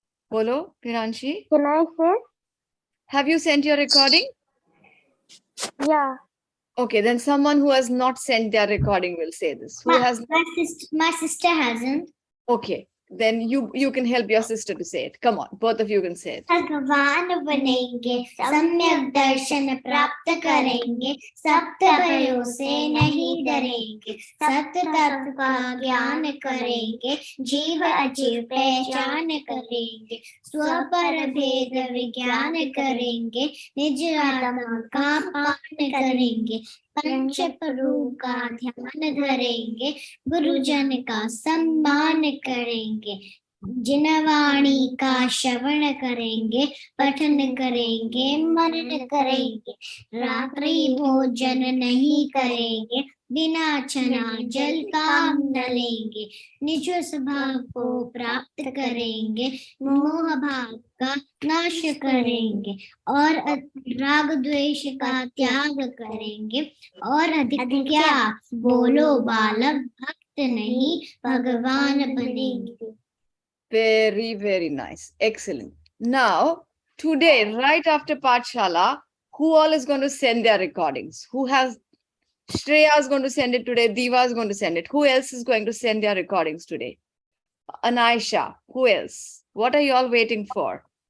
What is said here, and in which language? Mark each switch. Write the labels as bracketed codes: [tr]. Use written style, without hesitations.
[hi] Bolo, Piranshi. [en] can I say? Have you sent your recording? Yeah. Okay, then someone who has not sent their recording will say this. Who has? My sister hasn't. Okay, then you can help your sister to say it. Come on, both of you can say it. [hi] भगवान बनेंगे सम्यक दर्शन प्राप्त करेंगे सप्त भयों से नहीं डरेंगे सत्य तत्व का ज्ञान करेंगे जीव अजीव पहचान करेंगे स्वपर भेद विज्ञान करेंगे निज आत्मा का पान करेंगे पंच प्रभु का ध्यान धरेंगे गुरुजन का सम्मान करेंगे जिनवाणी का श्रवण करेंगे पठन करेंगे मनन करेंगे रात्रि भोजन नहीं करेंगे बिना चना जल काम न लेंगे, निज स्वभाव को प्राप्त करेंगे, मोह भाव का नाश करेंगे और राग द्वेष का त्याग करेंगे और अधिक क्या बोलो बालक भक्त नहीं भगवान बनेंगे. [en] Very, very nice. Excellent. Now, today, right after Pathshala, who all is going to send their recordings? Who has Shreya is going to send it today. Diva is going to send it. Who else is going to send their recordings today? Anaisha. Who else? What are you all waiting for?